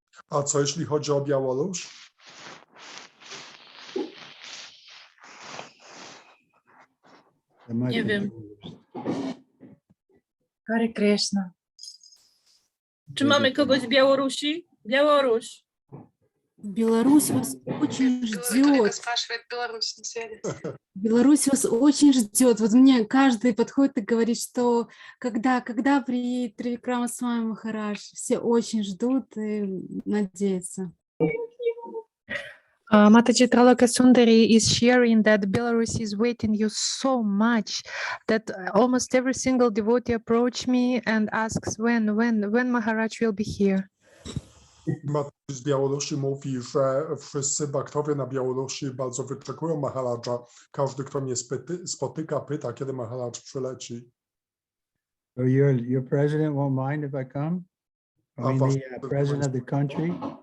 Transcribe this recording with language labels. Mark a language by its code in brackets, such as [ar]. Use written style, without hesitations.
[pl] A co jeśli chodzi o Białoruś? Nie wiem. Hare Krishna. Czy mamy kogoś z Białorusi? Białoruś. [ru] Беларусь вас очень ждет. Спрашивает Беларусь на связи. Беларусь вас очень ждет. Вот мне каждый подходит и говорит, что когда приедет Тривикрама Свами Махарадж, все очень ждут и надеются. [en] Mataji Traloka Sundari is sharing that Belarus is waiting you so much that almost every single devotee approach me and asks when Maharaj will be here. [pl] Maciej z Białorusi mówi, że wszyscy baktowie na Białorusi bardzo wyczekują Maharadża. Każdy, kto mnie spotyka, pyta, kiedy Maharadż przyleci. [en] So your president won't mind if I come? I mean the president of the country?